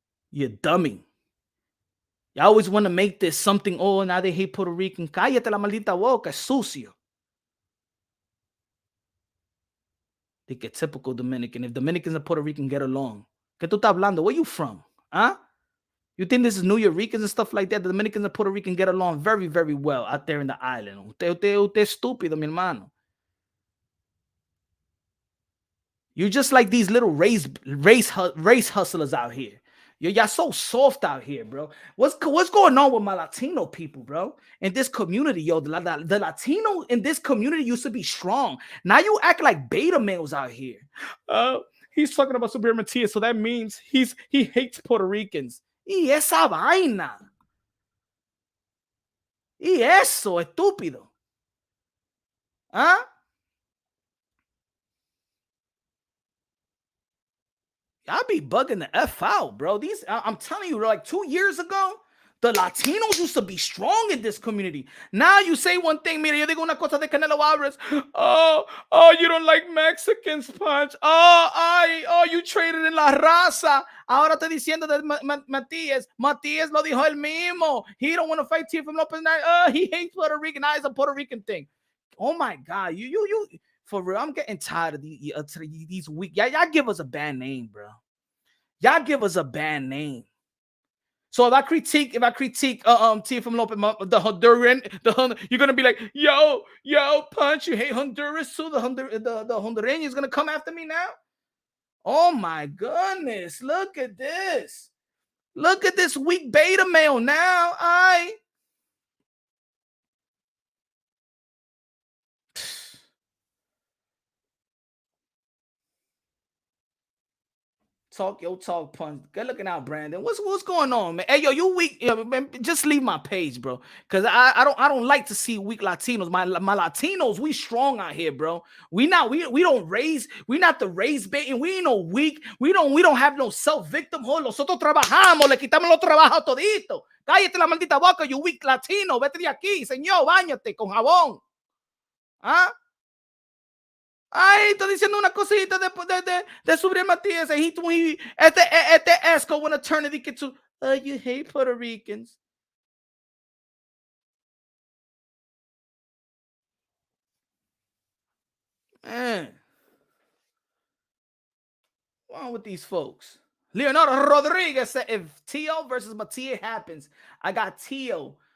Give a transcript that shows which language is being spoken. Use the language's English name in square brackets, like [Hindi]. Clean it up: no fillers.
[English] You dummy. You always want to make this something, oh, now they hate Puerto Rican. [Spanish] Cállate la maldita boca, sucio. [English] They get typical Dominican. If Dominicans and Puerto Rican get along, ¿qué tú estás hablando? Where you from? Huh? You think this is New Yorkers and stuff like that? The Dominicans and Puerto Rican get along very, very well out there in the island. [Spanish] Usted estúpido, mi hermano. [English] You're just like these little race hustlers out here. Y'all so soft out here, bro. What's going on with my Latino people, bro? In this community, yo, the Latino in this community used to be strong. Now you act like beta males out here. He's talking about Subriel Matias, so that means he hates Puerto Ricans. [Spanish] Y esa vaina. Y eso, estúpido. Huh? [English] Y'all be bugging the F out, bro. I'm telling you, like 2 years ago, The Latinos used to be strong in this community. Now you say one thing, mira, yo digo una cosa de Canelo Alvarez. Oh, you don't like Mexicans, Punch. Oh, you traded in la raza. [Spanish] Ahora estoy diciendo de Matias. Matias lo dijo él mismo. [English] He don't want to fight Teofimo Lopez. He hates Puerto Rican. Now it's a Puerto Rican thing. Oh my God, you. For real, I'm getting tired of these weak. Y'all give us a bad name, bro. Y'all give us a bad name. So if I critique Teofimo Lopez, the Honduran, you're gonna be like, yo, Punch, you hate Honduras too. The Hondureño is gonna come after me now. Oh my goodness, look at this. Look at this weak beta male now. Talk your talk, Punch. Good looking out, Brandon. What's going on, man? Hey, yo, you weak? Man, just leave my page, bro. Cause I don't like to see weak Latinos. My Latinos, we strong out here, bro. We not the race baiting. We ain't no weak. We don't have no self-victimhood. [Spanish] Nosotros trabajamos, le quitamos los trabajos todito. Cállate la maldita boca, you weak Latino. Vete de aquí, señor, báñate con jabón. ¿Ah? Ay, estoy diciendo una cosita de Subriel Matias. [English] Este Esco want to turn it into, you hate Puerto Ricans. Man. What's wrong with these folks? Leonardo Rodriguez said, if Teo versus Matias happens, I got Teo.